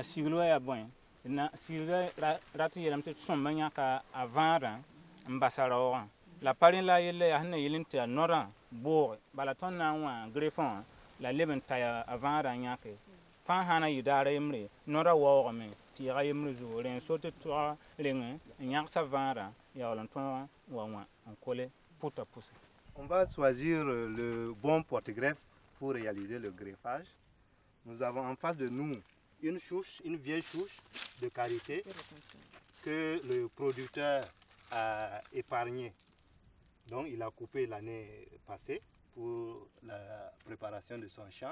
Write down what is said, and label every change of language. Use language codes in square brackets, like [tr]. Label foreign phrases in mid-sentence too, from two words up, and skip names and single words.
[mos] siglgã yaa bõe siglgã rat n yeelame tɩ sõmbã yãka a vãadã n basa raoogã la pa rẽ la a yella yaa sẽn na yɩl n tɩ a nodã booge bala tõnd na n wã grefã wã la leb n ta a vãadã n yãke fãa sãn na yɩ daara yembre nodã waoogame tɩ yɩga yembre zugu rẽ so tɩ tog reng n yãgsa vãadã yaool n tõog wa wã n kole puta pʋsẽ. [fr] On va choisir le bon porte-greffe pour réaliser le greffage. Nous avons en face de nous une souche, une vieille souche de qualité que le producteur a épargnée. Donc il a coupé l'année passée pour la préparation de son champ.